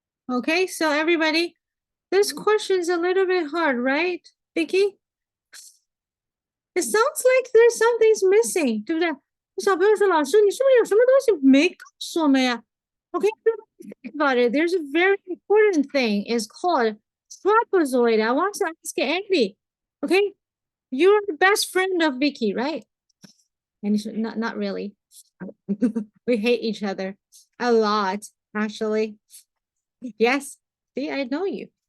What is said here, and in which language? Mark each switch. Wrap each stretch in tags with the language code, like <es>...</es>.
<en>Okay, so everybody, this question's a little bit hard, right, Vicky? It sounds like there's something's missing,</en> <zh>对不对？小朋友说，老师，你是不是有什么东西没告诉我们呀？</zh> <en>Okay, think about it. There's a very important thing. It's called trapezoid. I want to ask Andy. Okay, you're the best friend of Vicky, right? And not really. We hate each other a lot, actually. Yes. See, I know you.</en>